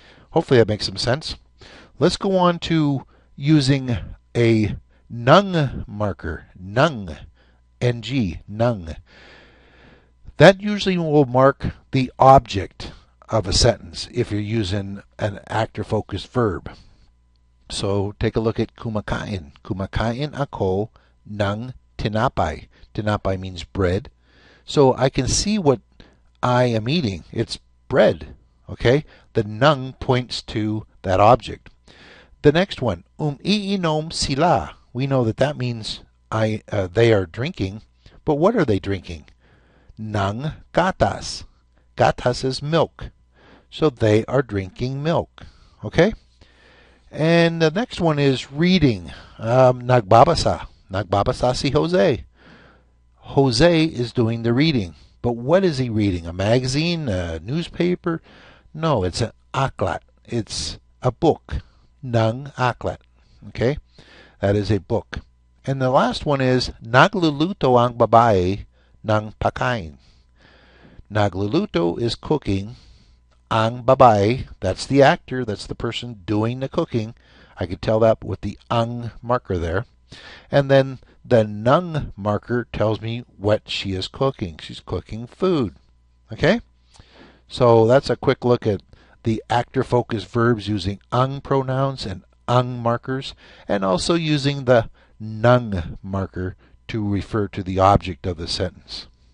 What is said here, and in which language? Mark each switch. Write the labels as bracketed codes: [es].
[en] Hopefully that makes some sense. Let's go on to using a nung marker, nung, ng, nung. That usually will mark the object of a sentence if you're using an actor-focused verb. So take a look at kumakain. [tl] Kumakain ako ng tinapay. [en] Tinapay means bread. So I can see what I am eating. It's bread. Okay? The nang points to that object. The next one, [tl] iinom sila. [en] We know that that means they are drinking, but what are they drinking? [tl] Ng gatas. [en] Gatas is milk. So they are drinking milk. Okay? And the next one is reading. [tl] Nagbabasa. Nagbabasa si Jose. [en] Jose is doing the reading. But what is he reading? A magazine? A newspaper? No, it's an aklat. It's a book. [tl] Ng aklat. [en] Okay? That is a book. And the last one is [tl] nagluluto ang babae ng pagkain. [en] Nagluluto is cooking. Ang babae, that's the actor, that's the person doing the cooking. I could tell that with the ang marker there. And then the nung marker tells me what she is cooking. She's cooking food. Okay? So that's a quick look at the actor-focused verbs using ang pronouns and ang markers, and also using the nung marker to refer to the object of the sentence.